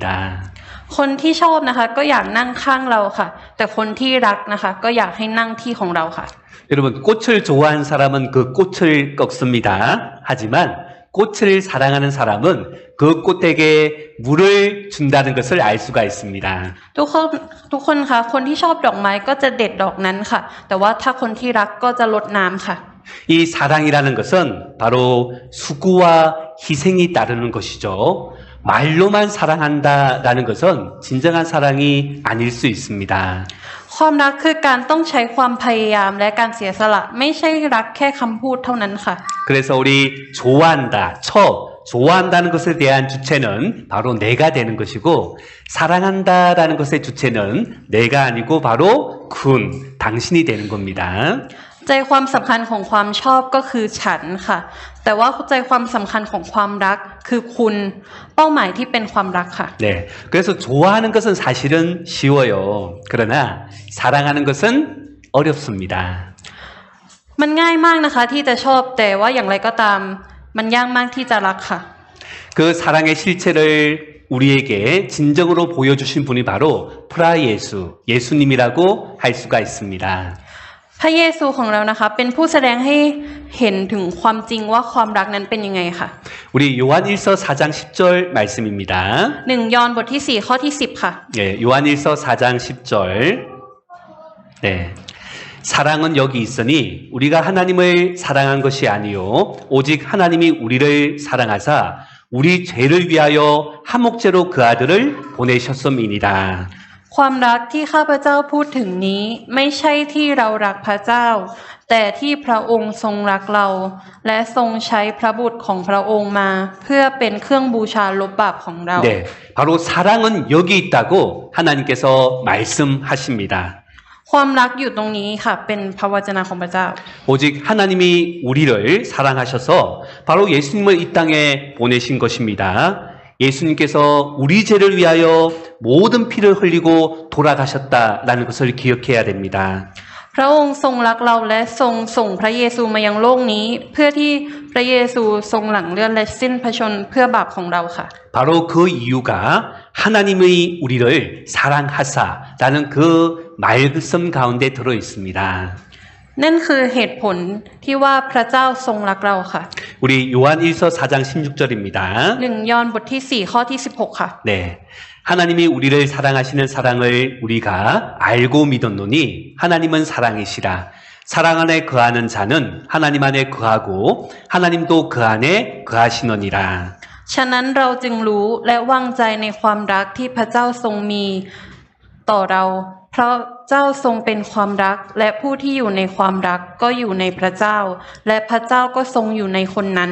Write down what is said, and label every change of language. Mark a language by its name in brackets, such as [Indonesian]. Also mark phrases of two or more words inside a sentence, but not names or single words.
[Thai] คนที่ชอบนะคะก็อยากนั่งข้างเราค่ะ แต่คนที่รักนะคะก็อยากให้นั่งที่ของเราค่ะ [Korean] 여러분 꽃을 좋아하는 사람은 그 꽃을 꺾습니다. 하지만 꽃을 사랑하는 사람은 그 꽃에게 물을 준다는 것을 알 수가 있습니다. [Thai] ทุกคนค่ะคนที่ชอบดอกไม้ก็จะเด็ดดอกนั้นค่ะ แต่ว่าถ้าคนที่รักก็จะรดน้ำค่ะ [Korean] 이 사랑이라는 것은 바로 수고와 희생이 따르는 것이죠. 말로만 사랑한다라는 것은 진정한 사랑이 아닐 수 있습니다. [Thai] ความรักคือการต้องใช้ความพยายามและการเสียสละไม่ใช่รักแค่คำพูดเท่านั้นค่ะ [Korean] 그래서 우리 좋아한다, 좋아한다는 것에 대한 주체는 바로 내가 되는 것이고 사랑한다라는 것의 주체는 내가 아니고 바로 당신이 되는 겁니다. [Thai] ใจความสำคัญของความชอบก็คือฉันค่ะ แต่ว่าใจความสำคัญของความรักคือคุณเป้าหมายที่เป็นความรักค่ะ [Korean] 네, 그래서 좋아하는 것은 사실은 쉬워요. 그러나 사랑하는 것은 어렵습니다. [Thai] มันง่ายมากนะคะที่จะชอบแต่ว่าอย่างไรก็ตามมันยากมากที่จะรักค่ะ [Korean] 그 사랑의 실체를 우리에게 진정으로 보여주신 분이 바로 프라예수, 예수님이라고 할 수가 있습니다. [Thai] พระเยซูของเรานะคะเป็นผู้แสดงให้เห็นถึงความจริงว่าความรักนั้นเป็นยังไงค่ะ [Korean] 우리 요한일서 4장 10절 말씀입니다. [Thai] 1 ยอห์นบทที่4ข้อที่10ค่ะ [Korean] 예, 요한일서 4장 10절. 네. 사랑은 여기 있으니 우리가 하나님을 사랑한 것이 아니요 오직 하나님이 우리를 사랑하사 우리 죄를 위하여 한목제로 그 아들을 보내셨음이니라. [Thai] ความรักที่ข้าพเจ้าพูดถึงนี้ไม่ใช่ที่เรารักพระเจ้า แต่ที่พระองค์ทรงรักเรา และทรงใช้พระบุตรของพระองค์มาเพื่อเป็นเครื่องบูชาลบบาปของเรา [Korean] 네, 바로 사랑은 여기 있다고 하나님께서 말씀하십니다. [Thai] ความรักอยู่ตรงนี้ค่ะเป็นพระวจนะของพระเจ้า [Korean] 오직 하나님이 우리를 사랑하셔서 바로 예수님을 이 땅에 보내신 것입니다. 예수님께서 우리 죄를 위하여 모든 피를 흘리고 돌아가셨다라는 것을 기억해야 됩니다. [Thai] พระองค์ทรงรักเราและทรงส่งพระเยซูมายังโลกนี้ เพื่อที่พระเยซูทรงหลั่งเลือดและสิ้นพระชนม์เพื่อบาปของเราค่ะ [Korean] 바로 그 이유가 하나님의 우리를 사랑하사라는 그 말씀 가운데 들어 있습니다. [Thai] นั่นคือเหตุผลที่ว่าพระเจ้าทรงรักเราค่ะ [Korean] 우리 요한일서 4장 16절입니다. [Thai] 1 ยอห์นบทที่4ข้อที่16ค่ะ [Korean] 네. 하나님이 우리를 사랑하시는 사랑을 우리가 알고 믿었노니 하나님은 사랑이시라. 사랑 안에 거하는 자는 하나님 안에 거하고 하나님도 그 안에 거하시느니라. [Thai] ฉะนั้นเราจึงรู้และวางใจในความรักที่พระเจ้าทรงมีต่อเราเพราะเจ้าทรงเป็นความรักและผู้ที่อยู่ในความรักก็อยู่ในพระเจ้าและพระเจ้าก็ทรงอยู่ในคนนั้น